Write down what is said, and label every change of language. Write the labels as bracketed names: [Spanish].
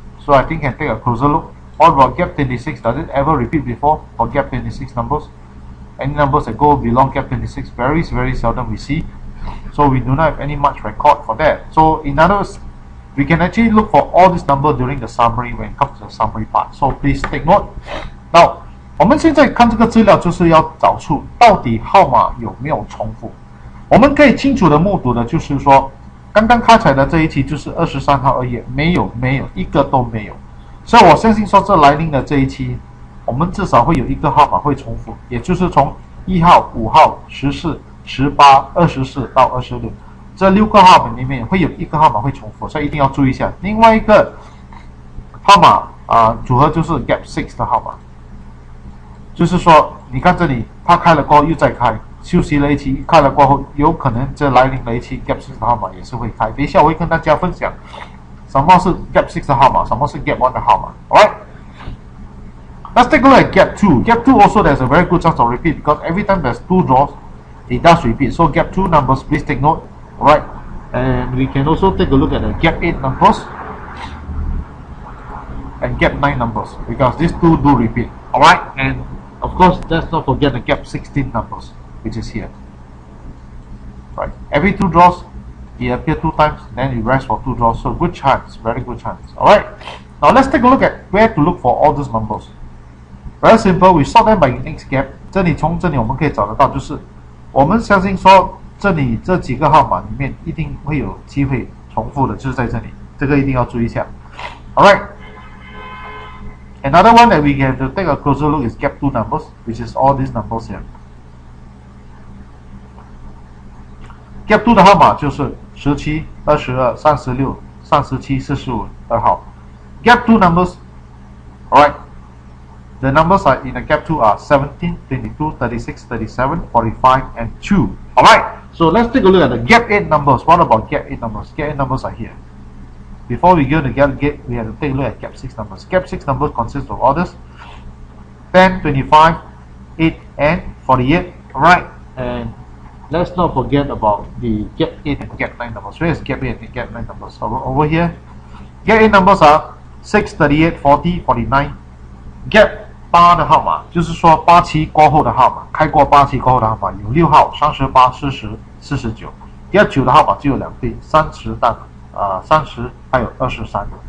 [English] So I think can take a closer look. What about gap 26? Does it ever repeat before for gap 26 numbers? Any numbers that go below gap 26, very, very seldom we see. So we do not have any much record for that. So in other words, we can actually look for all these numbers during the summary when it comes to the summary part. So please take note. [Chinese] Now, 我们现在看这个资料就是要找出到底号码有没有重复。我们可以清楚的目睹的就是说，刚刚开采的这一期就是23号而已，没有一个都没有。所以我相信说这来临的这一期，我们至少会有一个号码会重复，也就是从1号、5号、14、18、24到26，这6个号码里面会有一个号码会重复，所以一定要注意一下。另外一个号码组合就是 gap 6的号码，就是说你看这里它开了过后又再开，休息了一期，开了过后有可能这来临了一期 gap 6的号码也是会开。等一下我会跟大家分享什么是 gap 6的号码，什么是 gap 1的号码。 [English] Alright. Let's take a look at gap 2. Gap 2 also there's a very good chance of repeat because every time there's 2 draws, it does repeat. So gap 2 numbers, please take note. Alright. And we can also take a look at the gap 8 numbers and gap 9 numbers because these two do repeat. Alright. And of course, let's not forget the gap 16 numbers, which is here. Right. Every 2 draws, he appears 2 times, then he rests for 2 draws. So good chance, very good chance. Alright. Now let's take a look at where to look for all these numbers. Very simple, we sort them by unique gap. [Chinese] 这里从这里我们可以找得到，就是我们相信说这里这几个号码里面一定会有机会重复的，就是在这里，这个一定要注意一下。 [English] Alright. Another one that we can take a closer look is gap 2 numbers, which is all these numbers here. [Chinese] Gap 2的号码就是17、22、36、37、45、2号。 [English] Gap 2 numbers, alright. The numbers are in the gap 2 are 17, 22, 36, 37, 45, and 2. Alright, so let's take a look at the gap 8 numbers. What about gap 8 numbers? Gap 8 numbers are here. Before we go to gap 8, we have to take a look at gap 6 numbers. Gap 6 numbers consist of orders 10, 25, 8, and 48. Alright, and let's not forget about the gap 8 and gap 9 numbers. Where is gap 8 and gap 9 numbers? Over here. Gap 8 numbers are 6, 38, 40, 49. [Chinese] Gap 8的号码就是说8期过后的号码，开过8期过后的号码有6号、38、40、49。 Gap 9的号码只有2对，30但30还有23。